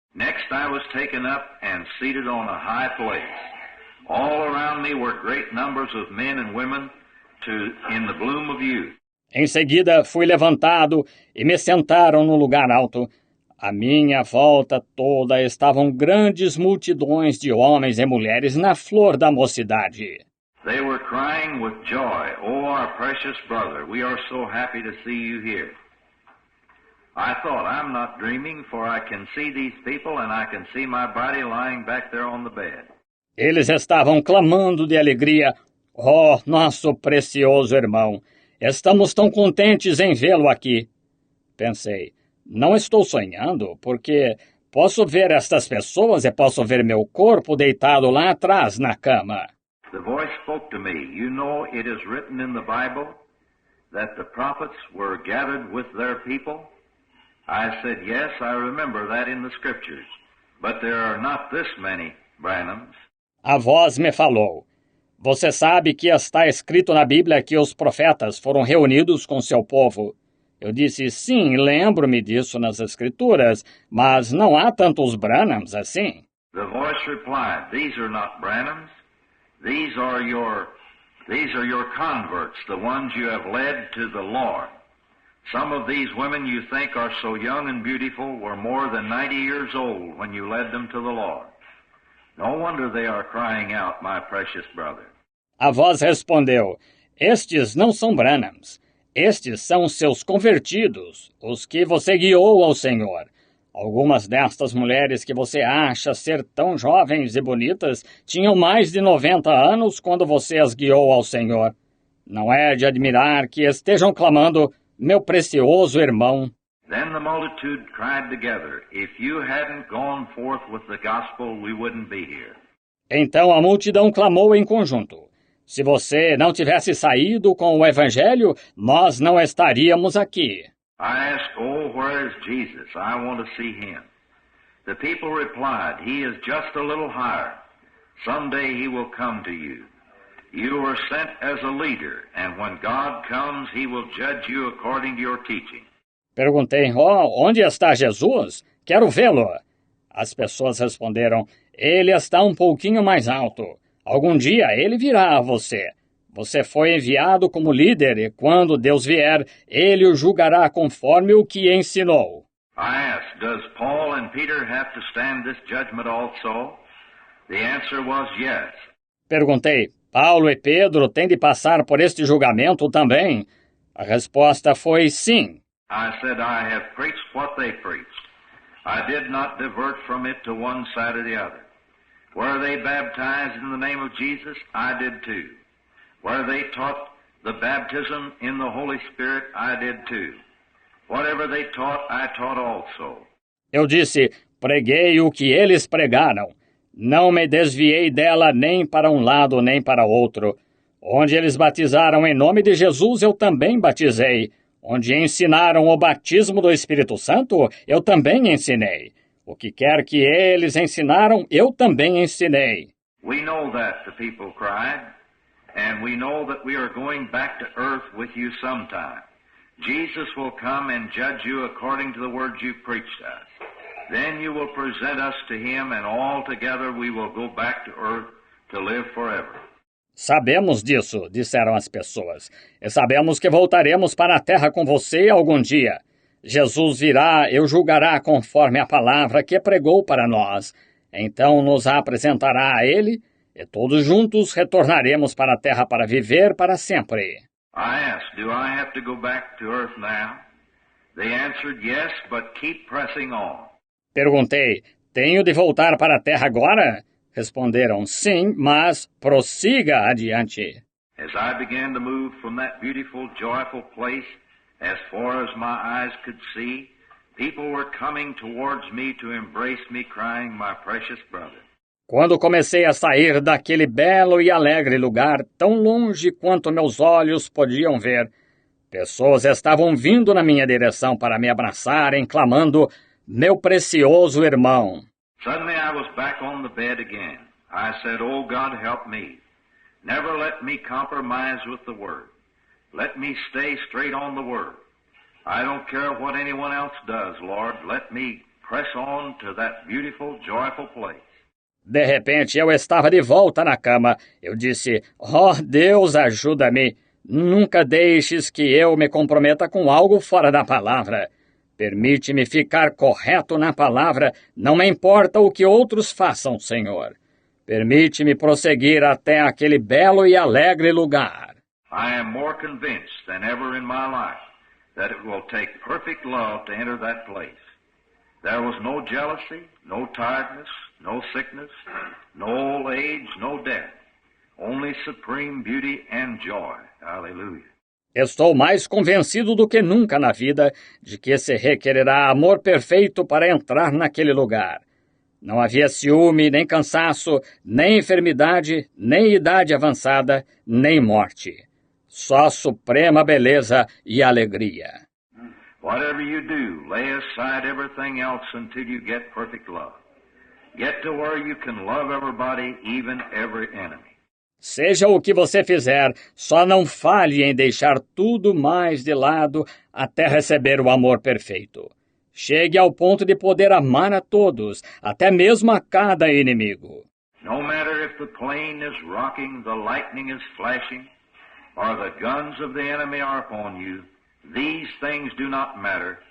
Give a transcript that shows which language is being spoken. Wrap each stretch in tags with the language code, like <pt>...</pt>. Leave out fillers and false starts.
<en>Next I was taken up and seated on a high place. All around me were great numbers of men and women in the bloom of youth.</en> <pt>Em seguida fui levantado e me sentaram num lugar alto. À minha volta toda estavam grandes multidões de homens e mulheres na flor da mocidade.</pt> <en>They were crying with joy, "Oh, our precious brother, we are so happy to see you here." I thought, I'm not dreaming, for I can see these people and I can see my body lying back there on the bed.</en> <pt>Eles estavam clamando de alegria. Oh, nosso precioso irmão, estamos tão contentes em vê-lo aqui. Pensei, não estou sonhando, porque posso ver estas pessoas e posso ver meu corpo deitado lá atrás na cama.</pt> <en>The voice spoke to me. You know, it is written in the Bible that the prophets were gathered with their people. I said, yes, I remember that in the scriptures, but there are not this many Branhams.</en> <pt>A voz me falou, você sabe que está escrito na Bíblia que os profetas foram reunidos com seu povo. Eu disse, sim, lembro-me disso nas escrituras, mas não há tantos Branhams assim.</pt> <en>The voice replied, these are not Branhams. These are your converts, the ones you have led to the Lord. Some of these women you think are so young and beautiful were more than 90 years old when you led them to the Lord. No wonder they are crying out, my precious brother.</en> <pt>A voz respondeu, estes não são Branhams. Estes são os seus convertidos, os que você guiou ao Senhor. Algumas destas mulheres que você acha ser tão jovens e bonitas tinham mais de 90 anos quando você as guiou ao Senhor. Não é de admirar que estejam clamando, meu precioso irmão.</pt> <en>Then the multitude cried together, if you hadn't gone forth with the gospel, we wouldn't be here.</en> <pt>Então a multidão clamou em conjunto. Se você não tivesse saído com o Evangelho, nós não estaríamos aqui.</pt> <en>I asked, oh, where is Jesus? I want to see him. The people replied, he is just a little higher. Someday he will come to you. You were sent as a leader, and when God comes, he will judge you according to your teaching.</en> <pt>Perguntei, onde está Jesus? Quero vê-lo. As pessoas responderam, ele está um pouquinho mais alto. Algum dia ele virá a você. Você foi enviado como líder e quando Deus vier, ele o julgará conforme o que ensinou.</pt> <en>I asked, does Paul and Peter have to stand this judgment also? The answer was yes.</en> <pt>Perguntei, Paulo e Pedro têm de passar por este julgamento também? A resposta foi sim.</pt> <en>I said, I have preached what they preached. I did not divert from it to one side or the other. Were they baptized in the name of Jesus? I did too. Where they taught the baptism in the Holy Spirit, I did too. Whatever they taught, I taught also.</en> <pt>Eu disse, preguei o que eles pregaram. Não me desviei dela nem para um lado nem para outro. Onde eles batizaram em nome de Jesus, eu também batizei. Onde ensinaram o batismo do Espírito Santo, eu também ensinei. O que quer que eles ensinaram, eu também ensinei.</pt> <en>We know that, the people cried. And we know that we are going back to earth with you sometime. Jesus will come and judge you according to the words you preached us. Then you will present us to him, and all together we will go back to earth to live forever.</en> <pt>Sabemos disso, disseram as pessoas. E sabemos que voltaremos para a terra com você algum dia. Jesus virá e o julgará conforme a palavra que pregou para nós. Então nos apresentará a ele, e todos juntos retornaremos para a terra para viver para sempre.</pt> <en>I asked, do I have to go back to earth now? They answered, yes, but keep pressing on.</en> <pt>Perguntei, tenho de voltar para a terra agora? Responderam, sim, mas prossiga adiante.</pt> <en>As I began to move from that beautiful, joyful place, as far as my eyes could see, people were coming towards me to embrace me, crying, my precious brother.</en> <pt>Quando comecei a sair daquele belo e alegre lugar, tão longe quanto meus olhos podiam ver, pessoas estavam vindo na minha direção para me abraçarem, clamando, meu precioso irmão.</pt> <en>Suddenly I was back on the bed again. I said, oh God, help me. Never let me compromise with the Word. Let me stay straight on the Word. I don't care what anyone else does, Lord. Let me press on to that beautiful, joyful place.</en> <pt>De repente, eu estava de volta na cama. Eu disse, Deus, ajuda-me. Nunca deixes que eu me comprometa com algo fora da palavra. Permite-me ficar correto na palavra, não me importa o que outros façam, Senhor. permite-me prosseguir até aquele belo e alegre lugar.</pt> <en>I am more convinced than ever in my life that it will take perfect love to enter that place. There was no jealousy, no tiredness, no sickness, no old age, no death. Only supreme beauty and joy. Hallelujah.</en> <pt>Estou mais convencido do que nunca na vida de que se requererá amor perfeito para entrar naquele lugar. Não havia ciúme, nem cansaço, nem enfermidade, nem idade avançada, nem morte. Só suprema beleza e alegria.</pt> <en>Whatever you do, lay aside everything else until you get perfect love. Get to where you can love everybody, even every enemy.</en> <pt>Seja o que você fizer, só não falhe em deixar tudo mais de lado até receber o amor perfeito. Chegue ao ponto de poder amar a todos, até mesmo a cada inimigo.</pt> <en>No matter if the plane is rocking, the lightning is flashing, or the guns of the enemy are upon you, these things do not matter.</en>